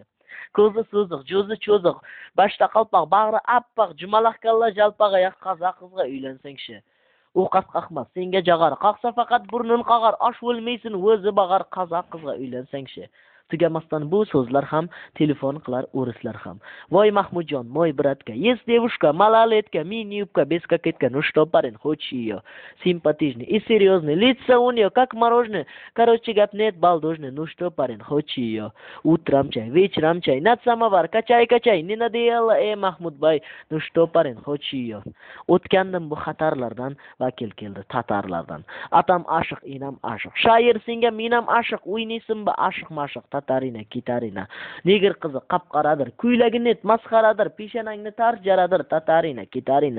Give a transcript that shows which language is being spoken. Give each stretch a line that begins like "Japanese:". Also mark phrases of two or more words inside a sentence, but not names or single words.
Uzbek: Ko'zi so'ziq, jo'zi cho'ziq, boshda qalpoq, bag'ri appoq, jumalaq kalla jalpoq oyoq qozoq qizga uylansangchi. U qasqaqmas, senga jag'ar, qaqsa faqat burnun qag'ar, osh bo'lmaysin, o'zi bag'ar, qozoq qizga uylansangchi. Tugamasdan bu so'zlar ham telefon qilar o'rislar ham.
Russian: Voy Mahmudjon, мой братка, есть девушка, малолетка, мини-юбка, без кокетка, ну что, парень, хочешь ее? Симпатичный и серьезный, лицо у нее как мороженое, короче, гап нет, балдожный, ну что, парень, хочешь ее? Утром чай, вечером чай, над самовар, качай, не надоело, Mahmudbay, ну что, парень, хочешь ее?
Uzbek: O'tgandim bu xatarlardan, vakil keldi tatarlardan. Atam ashiq, inam ashiq, shoir senga menam ashiq, o'ynaysinmi ashiq-mashiq, tatarina, kitarina. Negr qizi qap-qaradir, kuylagi net masxaradir, peshanangni tars jaradir, tatarina, kitarina.